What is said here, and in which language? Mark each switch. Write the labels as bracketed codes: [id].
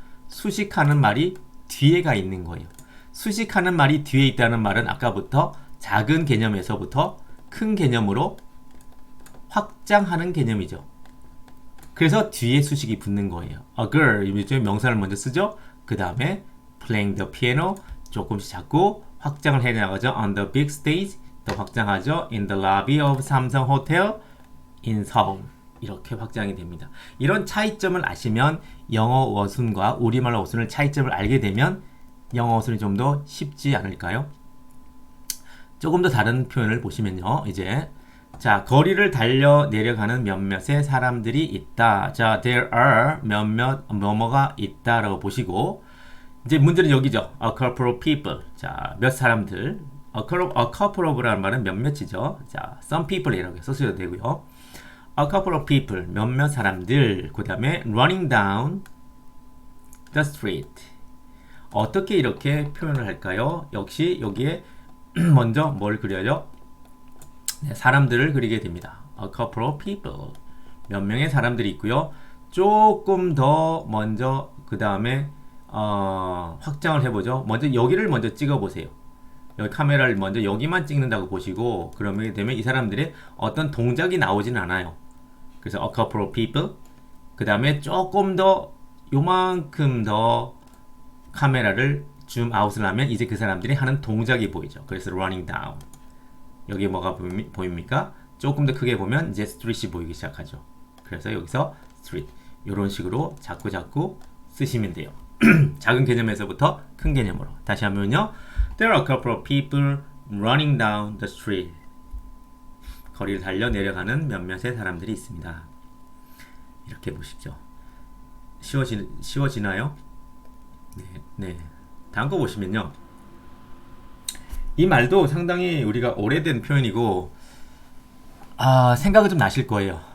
[ko] 수식하는 말이 뒤에가 있는 거예요. 수식하는 말이 뒤에 있다는 말은 아까부터 작은 개념에서부터 큰 개념으로 확장하는 개념이죠. 그래서 뒤에 수식이 붙는 거예요. [en] A girl, [ko] 이제 명사를 먼저 쓰죠. 그 다음에 [en] playing the piano, [ko] 조금씩 자꾸 확장을 해나가죠. [en] On the big stage, [ko] 또 확장하죠. [en] In the lobby of 삼성 호텔 in Seoul. [ko] 이렇게 확장이 됩니다. 이런 차이점을 아시면 영어 어순과 우리말 어순을 차이점을 알게 되면 영어 어순이 좀 더 쉽지 않을까요? 조금 더 다른 표현을 보시면요. 이제 자, 거리를 달려 내려가는 몇몇의 사람들이 있다. 자, there are 몇몇 뭐뭐가 있다라고 보시고, 이제 문제는 여기죠. [en] A couple of people. [ko] 자, 몇 사람들. [en] A couple of [ko] 라는 말은 몇몇이죠. 자, [en] some people [ko] 이라고 써주셔도 되고요. [en] A couple of people. [ko] 몇몇 사람들. 그 다음에 [en] running down the street. [ko] 어떻게 이렇게 표현을 할까요? 역시 여기에 먼저 뭘 그려요? 네, 사람들을 그리게 됩니다. [en] A couple of people. [ko] 몇 명의 사람들이 있고요. 조금 더 먼저 그 다음에 확장을 해보죠. 먼저 여기를 먼저 찍어보세요. 여기 카메라를 먼저 여기만 찍는다고 보시고, 그러면 되면 이 사람들의 어떤 동작이 나오진 않아요. 그래서 [en] a couple of people. [ko] 그 다음에 조금 더 요만큼 더 카메라를 줌 아웃을 하면 이제 그 사람들이 하는 동작이 보이죠. 그래서 [en] running down. [ko] 여기 뭐가 보입니까? 조금 더 크게 보면 이제 street이 보이기 시작하죠. 그래서 여기서 street 이런 식으로 자꾸 쓰시면 돼요. 작은 개념에서부터 큰 개념으로. 다시 하면요. [en] There are a couple of people running down the street. [ko] 거리를 달려 내려가는 몇몇의 사람들이 있습니다. 이렇게 보십시오. 쉬워지나요? 네. 다음 거 보시면요. 이 말도 상당히 우리가 오래된 표현이고, 생각은 좀 나실 거예요.